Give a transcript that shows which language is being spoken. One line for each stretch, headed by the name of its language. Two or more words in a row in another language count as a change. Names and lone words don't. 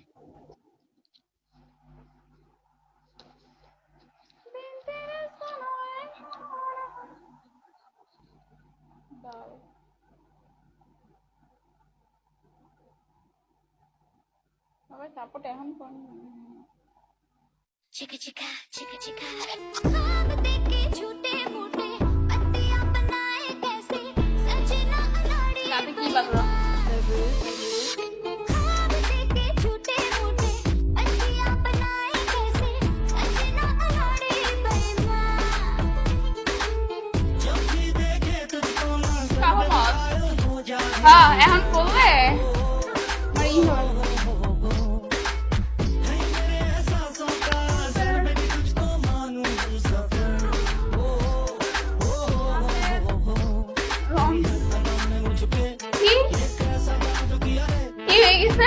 Bangla: দাও। সবাই সাপোর্ট এখন করেন না।
Hindi: चिका चिका चिका चिका ख्वाब देखे झूठे मूठे पत्तियां बनाए कैसे सजना अनाड़ी
Bangla: তাতে কি বাজলো?
Hindi: ख्वाब देखे झूठे मूठे पत्तियां बनाए कैसे सजना अनाड़ी बेईमान
Bangla: সহমত। হ্যাঁ, এখন বললে আমার ই হবে। কি কি হয়ে গেছে?